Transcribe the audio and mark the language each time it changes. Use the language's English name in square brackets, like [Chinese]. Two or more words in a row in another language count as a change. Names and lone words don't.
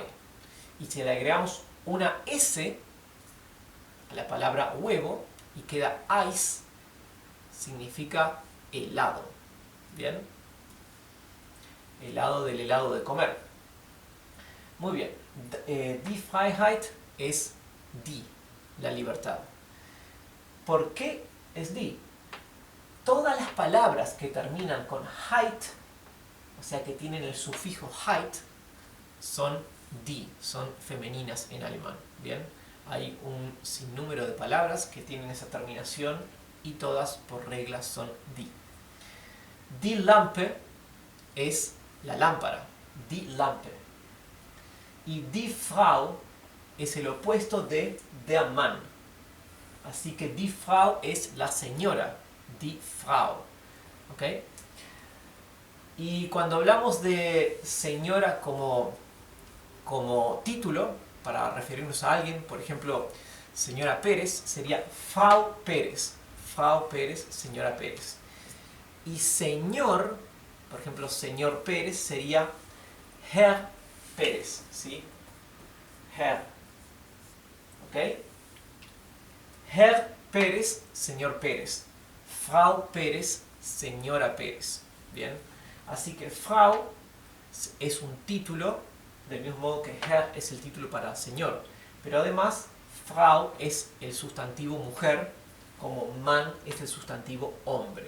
[Spanish] Y si le agregamos una S a la palabra huevo y queda Eis, significa helado. ¿Bien? Helado del helado de comer. Muy bien. [German] Die Freiheit [Spanish] es die, la libertad. ¿Por qué es die? Todas las palabras que terminan con heit, o sea que tienen el sufijo heit, son die, son femeninas en alemán. ¿Bien? Hay un sinnúmero de palabras que tienen esa terminación y todas por regla son die. [German] Die Lampe [Spanish] es la lámpara, [German] die Lampe. [Spanish] Y [German] die Frau [Spanish] es el opuesto de [German] der Mann. [Spanish] Así que [German] die Frau [Spanish] es la señora, [German] die Frau. [Spanish] ¿Ok? Y cuando hablamos de señora como título, para referirnos a alguien, por ejemplo, señora Pérez, sería Frau Pérez. Frau Pérez, señora Pérez. Y señor, por ejemplo, señor Pérez sería Herr Pérez, ¿sí? Herr. ¿Ok? Herr Pérez, señor Pérez. Frau Pérez, señora Pérez. ¿Bien? Así que Frau es un título, del mismo modo que Herr es el título para señor. Pero además, Frau es el sustantivo mujer, como Mann es el sustantivo hombre.